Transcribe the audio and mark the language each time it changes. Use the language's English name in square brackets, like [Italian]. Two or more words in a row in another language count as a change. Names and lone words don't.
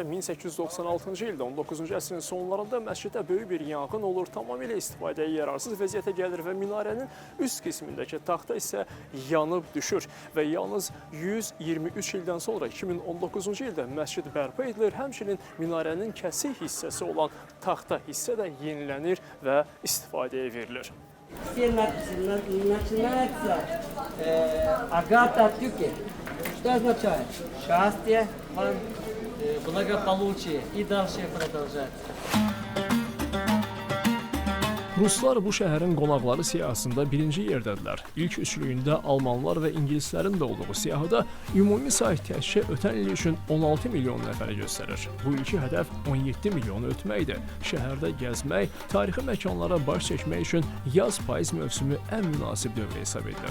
[Azerbaijani] 1896-cı ildə 19-cu əsrin sonlarında məsciddə böyük bir yanğın olur, tamamilə istifadəyə yararsız vəziyyətə gəlir və minarənin üst qismindəki taxta isə yanıb düşür və yalnız 123 ildən sonra 2019-cu ildə məscid bərpa edilir. Həmçinin minarənin kəsik hissəsi olan taxta hissə də yenilənir və istifadəyə verilir. [Russian] Все начинается Агата Тюки. Что означает? Счастье, вам, благополучие и дальше продолжать. [Azerbaijani] Ruslar bu şəhərin qonaqları siyahısında birinci yerdədirlər. İlk üçlüyündə Almanlar və İngilislərin də olduğu siyahıda ümumi sayı təkcə ötən il üçün 16 milyon nəfəri göstərir. Bu ilki hədəf 17 milyonu ötməkdir. Şəhərdə gəzmək, tarixi məkanlara baş çəkmək üçün yaz-payız mövsümü ən münasib dövr hesab edilir.